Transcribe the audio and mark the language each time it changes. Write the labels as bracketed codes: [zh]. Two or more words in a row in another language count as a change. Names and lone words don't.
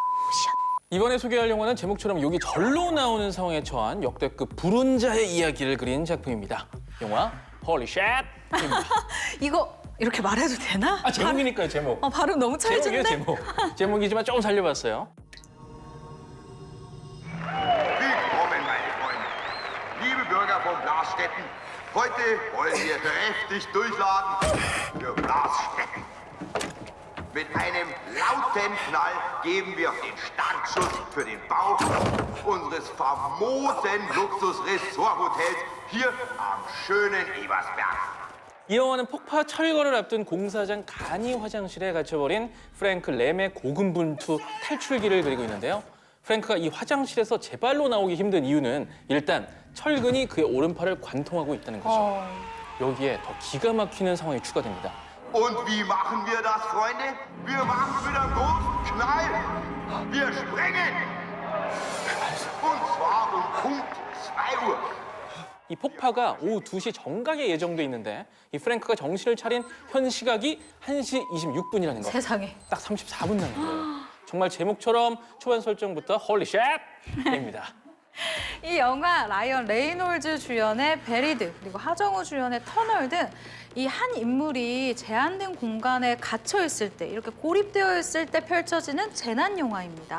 [ko] 이번에 소개할 영화는 제목처럼 욕이 절로 나오는 상황에 처한 역대급 불운 자의 이야기를 그린 작품입니다. 영화 Holy Shit입니다. 이거 이렇게 말해도 되나? 아 제목이니까요 제목. 발음 너무 제목이에요 찰진데? 제목. 제목이지만 조금 살려봤어요. [de] Willkommen, meine Freunde. Liebe Bürger von Blasstetten, heute wollen wir kräftig durchladen für Blasstetten. Mit einem lauten Knall geben wir den Startschuss für den Bau unseres famosen Luxus-Resort-Hotels hier am schönen Ebersberg. [ko] 이 영화는 폭파 철거를 앞둔 공사장 간이 화장실에 갇혀버린 프랭크 램의 고군분투 탈출기를 그리고 있는데요. 프랭크가 이 화장실에서 제발로 나오기 힘든 이유는 일단 철근이 그의 오른팔을 관통하고 있다는 거죠. 여기에 더 기가 막히는 상황이 추가됩니다. [de] Und wie machen wir das, Freunde? Wir machen wieder einen großen Knall. Wir sprengen. Und zwar um Punkt 2 Uhr. [ko] 이 폭파가 오후 2시 정각에 예정돼 있는데 이 프랭크가 정신을 차린 현 시각이 1시 26분이라는 거. 세상에. 딱 34분 남은 거예요. 정말 제목처럼 초반 설정부터 홀리 쉣입니다. 이 영화 라이언 레이놀즈 주연의 베리드 그리고 하정우 주연의 터널 등 이 한 인물이 제한된 공간에 갇혀 있을 때 이렇게 고립되어 있을 때 펼쳐지는 재난 영화입니다.